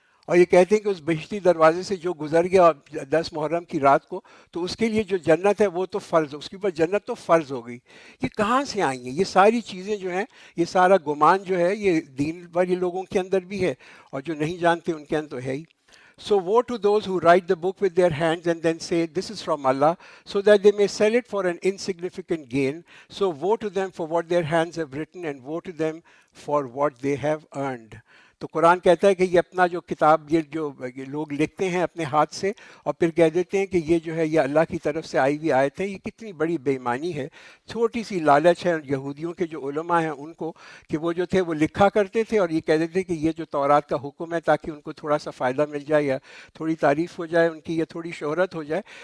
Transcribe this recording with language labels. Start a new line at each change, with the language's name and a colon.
Urdu: اور یہ کہتے ہیں کہ اس بہشتی دروازے سے جو گزر گیا 10 محرم کی رات کو تو اس کے لیے جو جنت ہے وہ تو فرض، اس کے اوپر جنت تو فرض ہو گئی. یہ کہاں سے آئی ہیں یہ ساری چیزیں جو ہیں؟ یہ سارا گمان جو ہے یہ دین والی لوگوں کے اندر بھی ہے اور جو نہیں جانتے ان کے اندر تو ہے ہی.
English: So woe to those who write the book with their hands and then say, this is from Allah, so that they may sell it for an insignificant gain. So woe to them for what their hands have written, and woe to them for what they have earned.
Urdu: تو قرآن کہتا ہے کہ یہ اپنا جو کتاب یہ جو لوگ لکھتے ہیں اپنے ہاتھ سے اور پھر کہہ دیتے ہیں کہ یہ جو ہے یہ اللہ کی طرف سے آئی ہوئی آیت ہے، یہ کتنی بڑی بے ایمانی ہے. چھوٹی سی لالچ ہے یہودیوں کے جو علماء ہیں ان کو کہ وہ جو تھے وہ لکھا کرتے تھے اور یہ کہہ دیتے کہ یہ جو تورات کا حکم ہے تاکہ ان کو تھوڑا سا فائدہ مل جائے یا تھوڑی تعریف ہو جائے ان کی یا تھوڑی شہرت ہو جائے.